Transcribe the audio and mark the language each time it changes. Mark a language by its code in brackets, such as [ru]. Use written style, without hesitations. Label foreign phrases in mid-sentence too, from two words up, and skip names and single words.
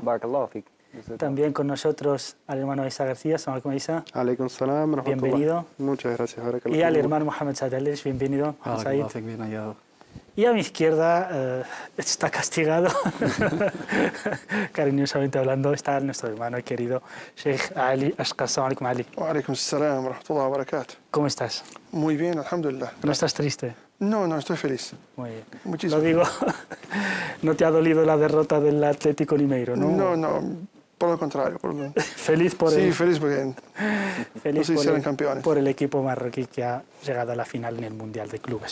[es] También con nosotros al hermano Isa García. Isa. Bienvenido. Muchas gracias. Y al hermano Mohamed Sadelis. Bienvenido. Y a mi izquierda está castigado, cariñosamente hablando, está nuestro hermano y querido Sheikh Ali Ashqar. [ar] السلام عليكم, Ali. وعليكم السلام ورحمة الله وبركاته. [es] ¿Cómo estás? Muy bien, alhamdulillah. ¿No estás triste? No, estoy feliz. Muy bien. Muchísimo. Lo digo, ¿no te ha dolido la derrota del Atlético Mineiro, no? No, por lo contrario. Feliz por sí, feliz porque feliz serán campeones. Por el equipo marroquí que ha llegado a la final en el Mundial de Clubes.